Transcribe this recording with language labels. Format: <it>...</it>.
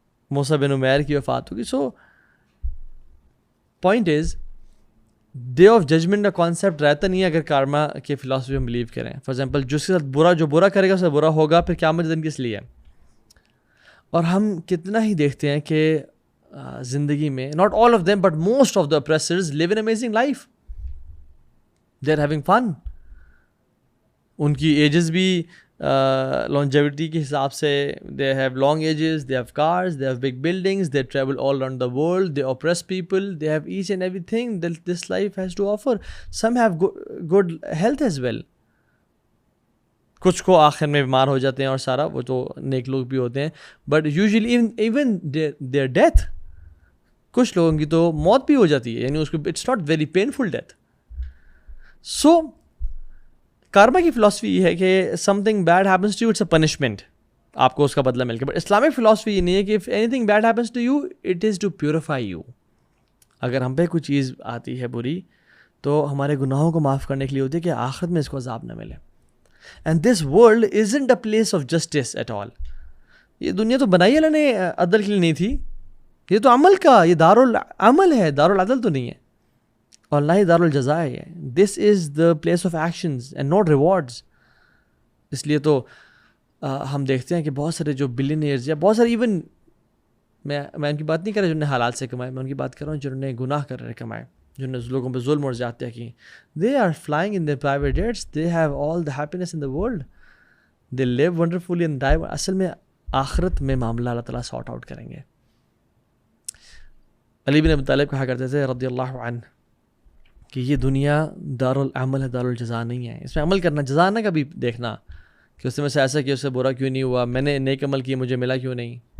<ur>موسیٰ بن عمیر کی وفات ہو گئی.</ur> <en>so point is,</en> <ur>day of judgment کا کانسیپٹ رہتا نہیں ہے اگر کارما کے فلاسفی ہم بلیو کریں. فار ایگزامپل جس کے ساتھ جو برا کرے گا اس سے برا ہوگا, پھر قیامت دن کس لیے؟ اور ہم کتنا ہی دیکھتے ہیں کہ زندگی میں,</ur> <en>Not all of them but most of the oppressors live an amazing life. They are having fun.</en> <ur>ان کی ایجز بھی longevity کے حساب سے,</ur> <en>they have long ages, they have cars, they have big buildings, they travel all around the world, they oppress people, they have each and everything that this life has to offer. Some have good health as well.</en> <ur>کچھ کو آخر میں بیمار ہو جاتے ہیں اور سارا، وہ تو نیک لوگ بھی ہوتے ہیں،</ur> <en>but usually even their death,</en> <ur>کچھ لوگوں کی تو موت بھی ہو جاتی ہے، یعنی اس کو</ur> <en>It's not very painful death. So karma</en> <ur>کی فلاسفی یہ ہے کہ</ur> <en>something bad happens to you, it's a punishment,</en> <ur>آپ کو اس کا بدلہ مل کے.</ur> <en>but Islamic philosophy</en> <ur>یہ نہیں ہے کہ</ur> <en>If anything bad happens to you it is to purify you.</en> <ur>اگر ہم پہ کوئی چیز آتی ہے بری تو ہمارے گناہوں کو معاف کرنے کے لیے ہوتی ہے کہ آخرت میں اس کو عذاب نہ ملے.</ur> <en>And this world isn't a place of justice at all.</en> <ur>یہ دنیا تو بنائی اللہ نے عدل کے لیے نہیں تھی، یہ تو عمل کا، یہ دارالعمل ہے، دارالعدل تو نہیں ہے، اور نہ ہی دارالجزا ہے.</ur> <en>This is the place of actions and not rewards.</en> <ur>اس لیے تو ہم دیکھتے ہیں کہ بہت سارے جو بلینئرز یا بہت سارے، ایون میں ان کی بات نہیں کر رہا جنہوں نے حلال سے کمائے، میں ان کی بات کر رہا ہوں جنہوں نے گناہ کر رہے کمائے، جنہوں نے لوگوں پہ ظلم اور زیادتیاں کی.</ur> <en>They are flying in their private jets, they have all the happiness in the world, they live wonderfully and die.</en> <ur>اصل میں آخرت میں معاملہ اللہ تعالیٰ سارٹ آؤٹ کریں گے. علی بن ابی طالب کہا کرتے تھے رضی اللہ عنہ کہ یہ دنیا دارالعمل ہے، دارالجزا نہیں ہے. اس میں عمل کرنا، جزا نہ کبھی دیکھنا کہ اس میں سے ایسا کیا، اس سے برا کیوں نہیں ہوا، میں نے نیک عمل کیا مجھے ملا کیوں نہیں.</ur>